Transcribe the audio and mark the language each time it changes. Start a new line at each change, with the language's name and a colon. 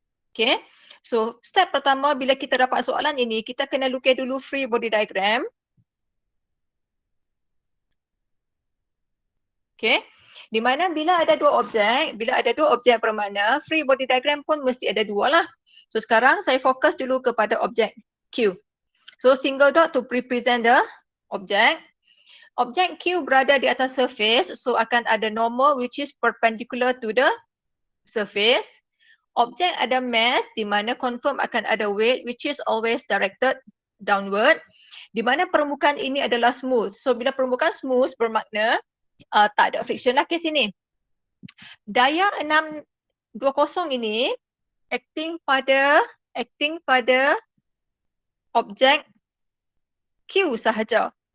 Malay: Okey. So step pertama bila kita dapat soalan ini, kita kena lukis dulu free body diagram. Okey. Di mana bila ada dua objek bermakna free body diagram pun mesti ada dua lah. So sekarang saya fokus dulu kepada objek Q.
English: So single dot to represent the object.
Malay: Objek Q berada di atas surface,
English: so akan ada normal which is perpendicular to the surface.
Malay: Objek ada mass di mana confirm akan ada weight
English: which is always directed downward.
Malay: Di mana permukaan ini adalah smooth. So bila permukaan smooth bermakna tak ada friction lah ke sini. Daya 620 ini acting pada objek Q sahaja.